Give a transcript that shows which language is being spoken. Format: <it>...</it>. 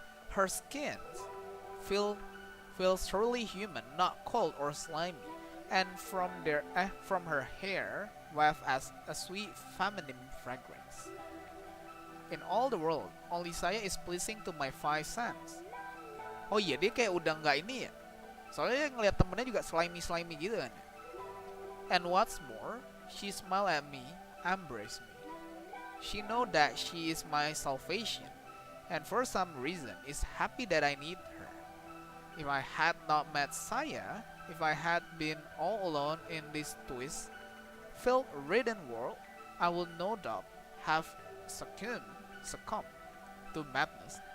<en>Her skin feels truly human, not cold or slimy, and from her hair wafts as a sweet feminine fragrance. In all the world, only Saya is pleasing to my five senses.</en> <id>Oh iya, dia kayak udah nggak ini ya. Soalnya ngeliat temennya juga slimy gitu kan.</id> <en>And what's more, she smiled at me, embraced me. She know that she is my salvation, and for some reason is happy that I need her. If I had not met Saya, if I had been all alone in this twist-filled ridden world, I would no doubt have succumbed to madness.</en>